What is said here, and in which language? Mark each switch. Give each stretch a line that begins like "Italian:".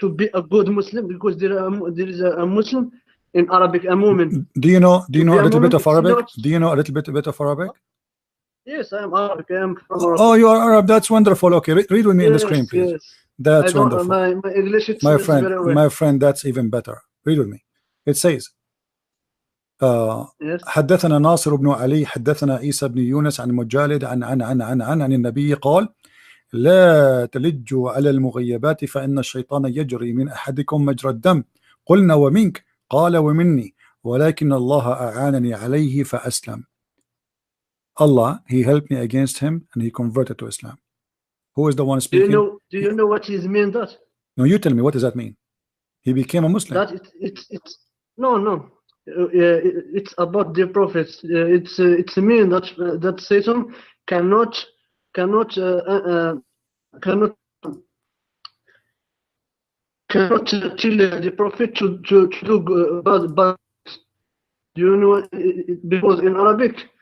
English: to be a good Muslim, because there is a Muslim in Arabic, a mu'min. Do you know a little bit of Arabic? Do you know a little bit of Arabic? Yes, I am Arabic. I am from Arabic. Oh, you are Arab. That's wonderful. Okay, read with me in the screen, please. Yes. That's wonderful. My English is my very well. My friend, that's even better. Read with me.
Arabic: It says, حدثنا ناصر بن علي حدثنا عيسى بن يونس عن مجالد عن النبي قال لا تلجوا على المغيبات فإن الشيطان يجري من أحدكم مجرى الدم قلنا ومنك قال ومني ولكن الله أعانني عليه فأسلم.
English: Allah, he helped me against him and he converted to Islam. Who is the one speaking? Do you know what is mean that? No, you tell me, what does that mean? He became a Muslim. That it's no. It's about the prophets. It's mean that Satan cannot tell the prophet to do bad. Do you know? Because in Arabic